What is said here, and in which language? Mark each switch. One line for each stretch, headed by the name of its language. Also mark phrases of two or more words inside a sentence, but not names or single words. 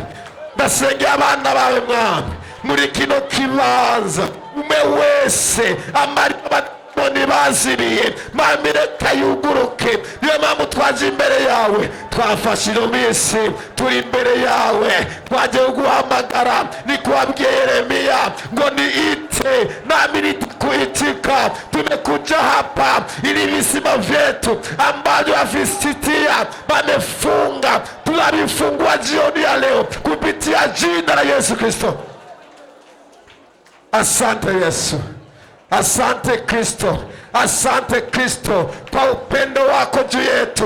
Kinyarwanda: ndasengera abana bawe mwami muri kino kibanza, umwe wese amariba ntibaziriye, Mami reka yuguruke. niyo mpamvu twaje imbere yawe, twafashe ino minsi turi imbere yawe, twagiye guhamagara. niko wabwiye Yeremia ngo
Swahili: niite nami nitakuitika, tumekuja hapa ili visima vyetu ambavyo Wafilisti wamefunga tunavifungua jioni ya leo kupitia jina la Yesu Kristo. Asante Yesu, asante Kristo, asante Kristo kwa upendo wako juu yetu.